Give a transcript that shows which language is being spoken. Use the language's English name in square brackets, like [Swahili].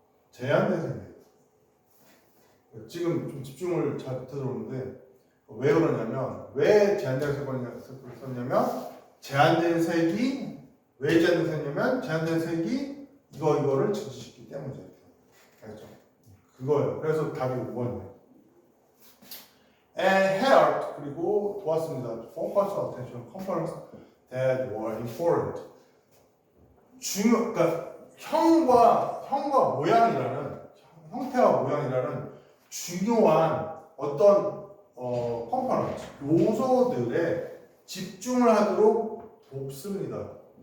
[Korean] 제한된 색이에요. 지금 좀 집중을 잘 못해서 왜 그러냐면 왜 제한된 색을 썼냐면 제한된 색이 왜 제한된 색이냐면 제한된 색이 이거를 증진시키기 때문이죠. 알겠죠? 그거예요. 그래서 답이 5번이에요. [English] And helped [Korean] 그리고 도왔습니다. [English] Focus attention components that were important. [Korean] 그러니까 형과 모양이라는 형태와 모양이라는 중요한 어떤 컴포넌트 요소들에 집중을 하도록 돕습니다.